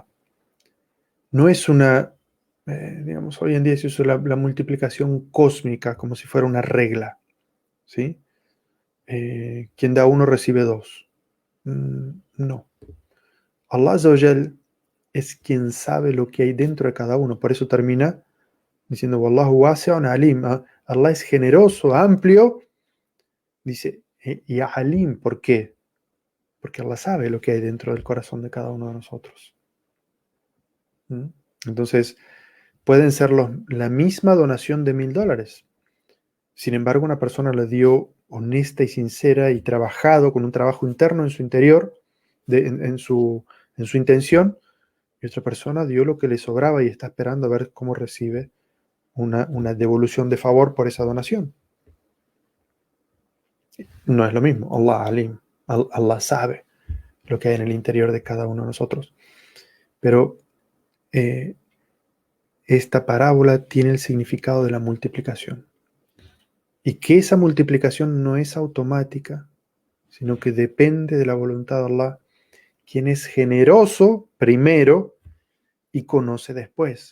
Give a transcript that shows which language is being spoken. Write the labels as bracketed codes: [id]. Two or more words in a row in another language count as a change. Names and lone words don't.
[es] No es digamos, hoy en día se usa la multiplicación cósmica como si fuera una regla, ¿sí? Quien da uno recibe dos. No. Allah [ar] عز وجل [es] es quien sabe lo que hay dentro de cada uno. Por eso termina diciendo, [ar] والله واسع عليم. [es] Allah es generoso, amplio. Dice, y alim, ¿por qué? Porque Allah sabe lo que hay dentro del corazón de cada uno de nosotros. Entonces, pueden ser la misma donación de $1000. Sin embargo, una persona le dio honesta y sincera y trabajado con un trabajo interno en su interior, en su intención, y otra persona dio lo que le sobraba y está esperando a ver cómo recibe una devolución de favor por esa donación. No es lo mismo. [ar] الله عليم. [es] Allah sabe lo que hay en el interior de cada uno de nosotros. Pero esta parábola tiene el significado de la multiplicación. Y que esa multiplicación no es automática, sino que depende de la voluntad de Allah, quien es generoso primero y conoce después.